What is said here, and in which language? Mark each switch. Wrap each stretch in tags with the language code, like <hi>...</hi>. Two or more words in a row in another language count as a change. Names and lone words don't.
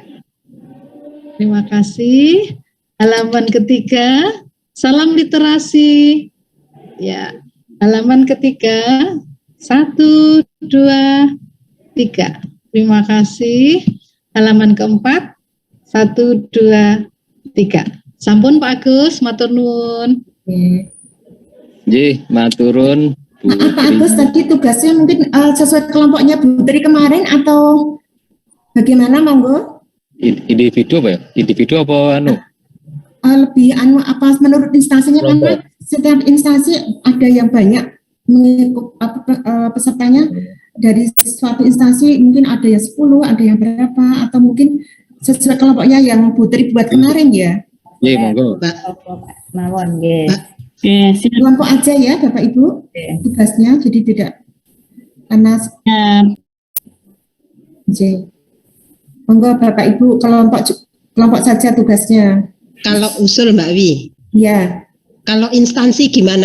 <id>Terima kasih. Halaman ketiga. Salam literasi. Ya. Halaman ketiga, 1, 2, 3. Terima kasih. Halaman keempat, 1, 2, 3.</id> <jv>Sampun Pak Agus, matur nuwun. Nggih, maturun Bu Tri.</jv> <id>Pak Agus tadi tugasnya mungkin sesuai kelompoknya Bu Tri kemarin atau bagaimana, monggo? Individu apa ya? Individu apa anu? Lebih apa menurut instansinya, karena setiap instansi ada yang banyak pesertanya. Dari suatu instansi mungkin ada yang 10, ada yang berapa, atau mungkin sesuai kelompoknya yang Bu Tri buat kemarin ya. Iya, monggo.</id> <jv>Mawon nggih.</jv> <id>Kelompok aja ya Bapak Ibu tugasnya, jadi tidak karena monggo Bapak Ibu kelompok saja tugasnya. Kalau usul Mbak Wi, Ya. Kalau instansi gimana?</id>